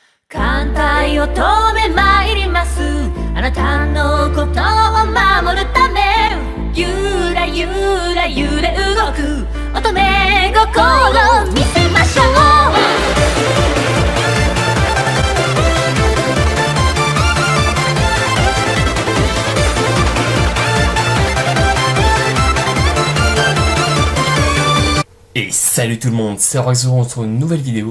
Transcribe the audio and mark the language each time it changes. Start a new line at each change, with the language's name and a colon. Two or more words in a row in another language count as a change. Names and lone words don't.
Japanese: 艦隊を止め参ります。あなたのことを守るため、ゆらゆら揺れ動く乙女心見せましょう。
French: Et salut tout le monde, c'est Rox, on se retrouve une nouvelle vidéo.